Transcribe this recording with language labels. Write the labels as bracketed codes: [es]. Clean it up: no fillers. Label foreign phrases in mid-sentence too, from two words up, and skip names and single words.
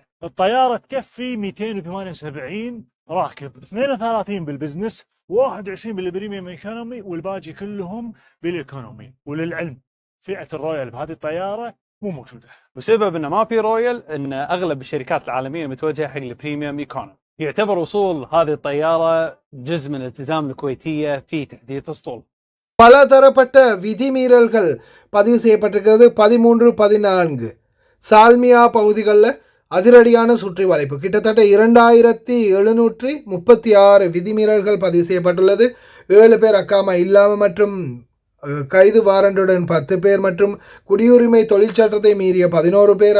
[ar] الطيارة تكفي 278 راكب، 32 بالبزنس، 21 [en] premium economy, [ar] والباقي كلهم بالايكونومي. وللعلم فئة الرويال بهذه الطيارة مو موجودة. وسبب انه ما في رويال ان اغلب الشركات العالمية متوجهة حق [en] premium economy. [ar] يعتبر وصول هذه الطيارة جزء من الالتزام الكويتية في تحديث اسطول. [ta] பல தரப்பட்ட விதிமீறல்கள் பதிவு செய்யப்பட்டிருக்கிறது. 13, 14 சால்மியா பகுதிகளில் அதிரடியான சுற்றி வளைப்பு. கிட்டத்தட்ட 2736 விதிமீறல்கள் பதிவு செய்யப்பட்டுள்ளது. 7 பேர் அக்காமா இல்லாமல் மற்றும் கைது வாரண்டுடன் 10 பேர் மற்றும் குடியுரிமை தொழிற்சட்டத்தை மீறிய 11 பேர்.